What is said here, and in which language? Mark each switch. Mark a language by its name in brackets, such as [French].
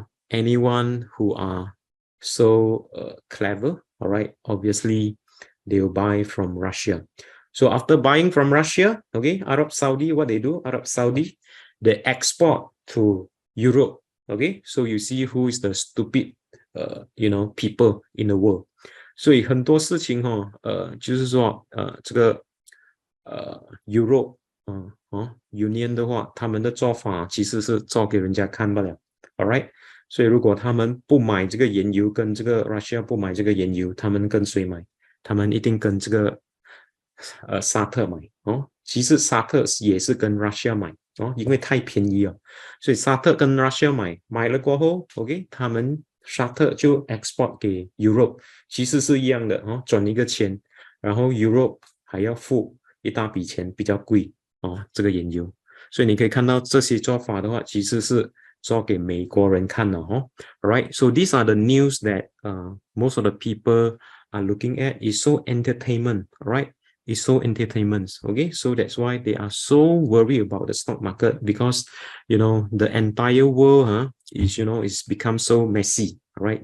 [English] anyone who are so clever, all right, obviously they'll buy from Russia. So after buying from Russia, okay, Arab Saudi, what they do, Arab Saudi, they export to Europe, okay. So you see who is the stupid, people in the world. [Chinese] 所以很多事情就是说这个Europe Union 的话，他们的做法其实是做给人家看罢了 ，all right。所以如果他们不买这个原油，跟这个 Russia 不买这个原油，他们跟谁买？他们一定跟这个沙特买哦。其实沙特也是跟 Russia 买哦，因为太便宜了，所以沙特跟 Russia 买了过后 ，OK， 他们沙特就 export 给 Europe， 其实是一样的哦，转一个钱，然后 Europe 还要付一大笔钱，比较贵哦，这个原油。所以你可以看到这些做法的话，其实是做给美国人看的哦。 [English] Alright, so these are the news that most of the people are looking at. It's so entertainment, right? It's so entertainment. Okay, so that's why they are so worried about the stock market because the entire world is become so messy, right?